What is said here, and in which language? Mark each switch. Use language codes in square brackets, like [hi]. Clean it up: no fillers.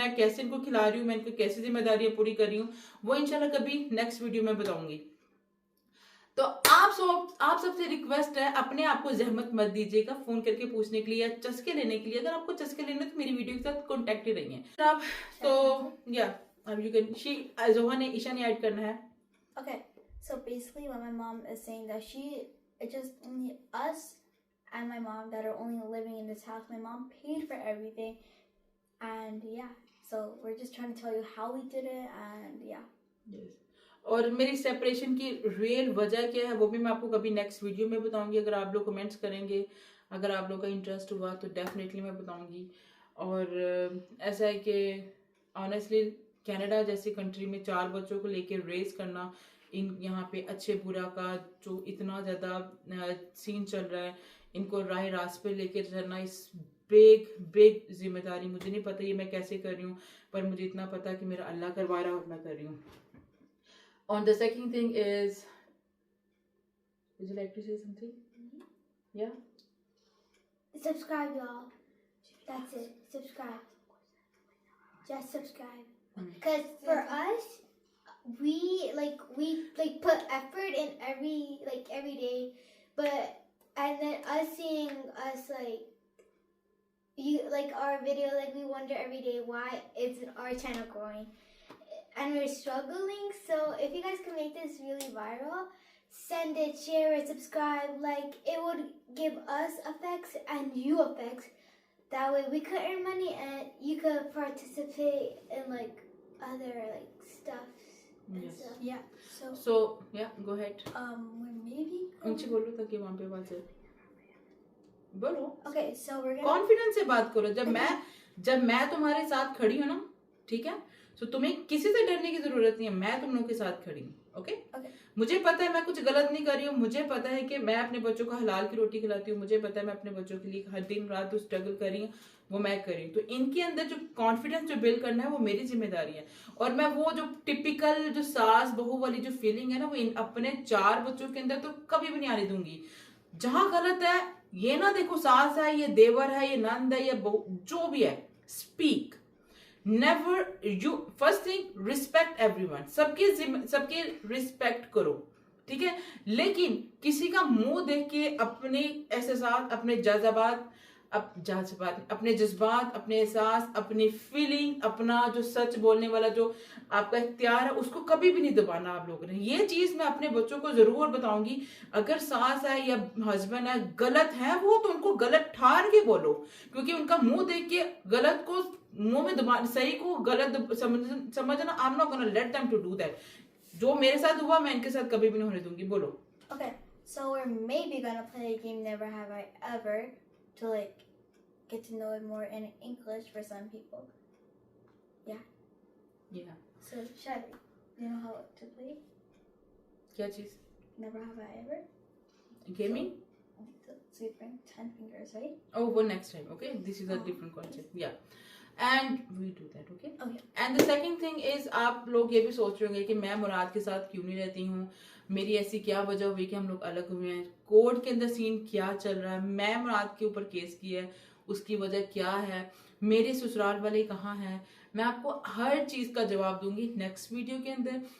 [hi] मैं कैसे इनको खिला रही हूँ, मैं इनको कैसे जिम्मेदारियां पूरी कर रही हूँ, वो इंशाल्लाह कभी नेक्स्ट वीडियो में बताऊंगी। तो आप सबसे रिक्वेस्ट है, अपने आप को जहमत मत दीजिएगा फोन करके पूछने के लिए या चस्के लेने के लिए। अगर आपको चस्के लेने तो मेरी वीडियो के साथ कॉन्टेक्ट ही रहिए आप। तो या अब यू कैन जोहा ने ईशा ने ऐड करना है। [en] Okay, so basically what my mom is saying that it's just only us and my mom that are only living in this house. My mom paid for everything, and yeah, so we're just trying to tell you how we did it, and yeah. Yes. [hi] और मेरी separation की real वजह क्या है वो भी मैं आपको कभी नेक्स्ट वीडियो में बताऊंगी। अगर आप लोग कमेंट्स करेंगे, अगर आप लोग का इंटरेस्ट हुआ तो डेफिनेटली मैं बताऊंगी। और ऐसा है कि ऑनेस्टली कनाडा जैसी कंट्री में 4 बच्चों को लेके रेस करना, इन यहाँ पे अच्छे बुरा का जो इतना ज़्यादा सीन चल रहा है, इनको राह रास्ते पे लेके चलना, इस बिग जिम्मेदारी। मुझे नहीं पता ये मैं कैसे कर रही हूँ, पर मुझे इतना पता कि मेरा अल्लाह करवा रहा है और मैं कर रही हूँ। [en] On the second thing is, would you like to say something? Yeah? Subscribe, y'all. That's it. Subscribe. Just subscribe. Because for us, we put effort in every day, and then us seeing us our video, we wonder every day why isn't our channel growing. And we're struggling, so if you guys can make this really viral, send it, share it, subscribe. It would give us effects and you effects. That way we could earn money and you could participate in other stuff and Yes. stuff. Yeah. So yeah, go ahead. We're maybe. [hi] ऊंची बोलो ताकि वहाँ पे आवाज आए। बोलो। [en] Okay, so we're gonna. [hi] Confidence से बात करो। जब मैं तुम्हारे साथ खड़ी हूँ ना, ठीक है, तो तुम्हें किसी से डरने की जरूरत नहीं है। मैं तुम लोगों के साथ खड़ी हूँ। ओके? मुझे पता है मैं कुछ गलत नहीं कर रही हूँ। मुझे पता है कि मैं अपने बच्चों को हलाल की रोटी खिलाती हूँ। मुझे पता है मैं अपने बच्चों के लिए हर दिन रात जो स्ट्रगल कर रही हूँ वो मैं कर रही हूँ। तो इनके अंदर जो कॉन्फिडेंस जो बिल्ड करना है वो मेरी जिम्मेदारी है। और मैं वो जो टिपिकल जो सास बहू वाली जो फीलिंग है ना, वो अपने 4 बच्चों के अंदर तो कभी भी नहीं आने दूंगी। जहां गलत है ये ना देखो, सास है, ये देवर है, ये नंद है, ये बहू, जो भी है, speak. [en] Never you first thing respect everyone, [hi] सबके रिस्पेक्ट करो, ठीक है। लेकिन किसी का मुंह देख के अपने एहसास, अपने जज्बात, अपने जज्बात, अपने एहसास, अपनी फीलिंग, अपना जो सच बोलने वाला जो आपका इख्तियार है उसको कभी भी नहीं दबाना आप लोगों ने। ये चीज मैं अपने बच्चों को जरूर बताऊंगी। अगर सास है या हस्बैंड है गलत है वो, तो उनको गलत ठार के बोलो, क्योंकि उनका मुंह देख के गलत को मुंह में दबा, सही को गलत समझना। [en] I am not gonna let them to do that. [hi] जो मेरे साथ हुआ मैं इनके साथ कभी भी नहीं होने दूंगी। बोलो। [en] Okay, so we're maybe gonna play a game Never Have I Ever to get to know it more in English for some people. Yeah. So Shadi, you know how to play? [hi] क्या चीज? [en] Never Have I Ever. Gaming? So you bring 10 fingers, right? Oh, well, next time. Okay, this is a different concept. Yeah. And we do that, okay? Okay. And the second thing is, [hi] आप लोग ये भी सोच रहे होंगे कि मैं मुराद के साथ क्यों नहीं रहती हूँ, मेरी ऐसी क्या वजह हुई कि हम लोग अलग हुए हैं, कोर्ट के अंदर सीन क्या चल रहा है, मैं मुराद के ऊपर केस किया है, उसकी वजह क्या है, मेरे ससुराल वाले कहाँ हैं। मैं आपको हर चीज का जवाब दूंगी नेक्स्ट वीडियो के अंदर।